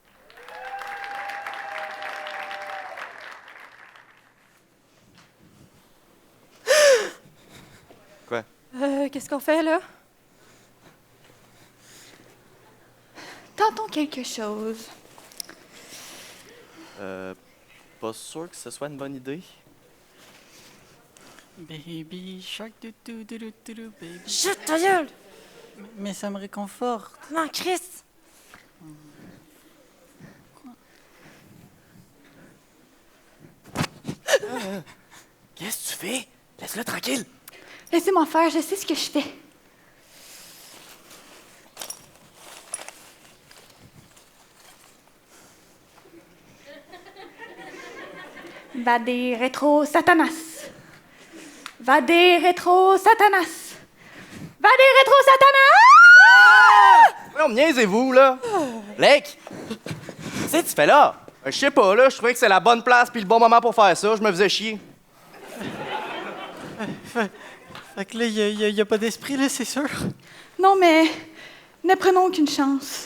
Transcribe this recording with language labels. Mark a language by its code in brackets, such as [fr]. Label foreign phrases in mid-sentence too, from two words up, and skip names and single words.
[fr] Quoi? Qu'est-ce qu'on fait, là? Tentons quelque chose. Pas sûr que ce soit une bonne idée. [en] Baby shark, baby. [fr] Chut, ta gueule! Mais ça me réconforte. Non, Chris! Qu'est-ce que tu fais? Laisse-le tranquille. Laissez-moi faire, je sais ce que je fais. [la] Vade rétro Satanas. Vade rétro Satanas. Vade rétro Satanas! [fr] Non, niaisez-vous, là. Blake! Qu'est-ce que tu fais là? Je sais pas, là, je trouvais que c'est la bonne place puis le bon moment pour faire ça. Je me faisais chier. Fait que là, il y a pas d'esprit, là, c'est sûr. Non, mais ne prenons aucune chance.